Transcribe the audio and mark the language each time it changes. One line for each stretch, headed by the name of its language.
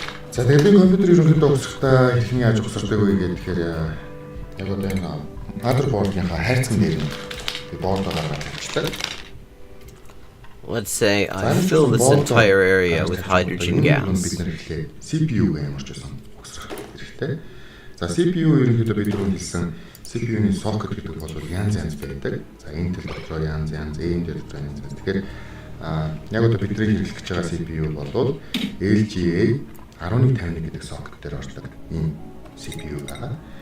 Mongolian: За тэгээд би компьютер ерөнхийдөө угсахдаа хэрхэн яаж угсардаг вэ гэхээр яг одоо энэ motherboard-ийнхаа хайрцаг дээр би board-аа гаргаж тавьчихдаг.
English: Let's say I fill this entire area with hydrogen gas.
Mongolian: CPU ямар ч байсан угсрах хэрэгтэй. За CPU ерөнхийдөө бид хэлсэн CPU-ний socket гэдэг бол янз байдаг. За Intel дотор янз, AMD дотор янз. Тэгэхээр яг одоо бидний хэрэглэж байгаа CPU бол LGA 1151 гэдэг socket дээр ордог ийм CPU байгаа.